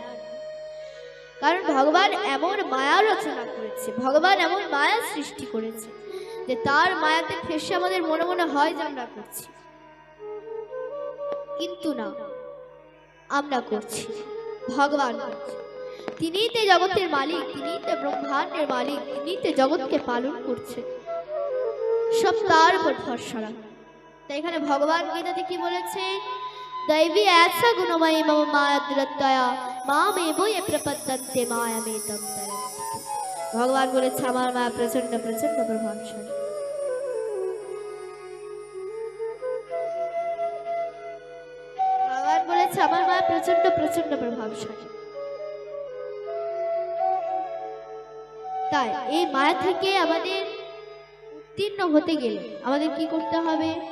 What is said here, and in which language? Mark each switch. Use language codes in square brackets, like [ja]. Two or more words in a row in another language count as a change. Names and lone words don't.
[bn] কারণ ভগবান এমন মায়া রচনা করেছে, ভগবান এমন মায়া সৃষ্টি করেছে যে তার মায়াতে ফেসে আমাদের মনে মনে হয় যে আমরা করছি, কিন্তু না, আমরা করছি, ভগবান করছে। তিনিই তো জগতের মালিক, তিনিই তো ব্রহ্মাণ্ডের মালিক, তিনিই তো জগৎকে পালন করছে, সব তার উপর ভরসা রাখা। তাই এখানে ভগবান গীতাতে কি বলেছে? [sa] दैवी ऐसा गुणमयी मम माया दुरत्तया मामेव ये प्रपद्यन्ते मायामेतं तरन्ति। [bn] भगवान বলেছে আমার মায়া প্রচন্ড প্রচন্ড প্রভাবশালী। ভগবান বলেছে আমার মায়া প্রচন্ড প্রচন্ড প্রভাবশালী। তাই এই মায়া থেকে আমাদের উত্তীর্ণ হতে গেলে আমাদের কি করতে হবে?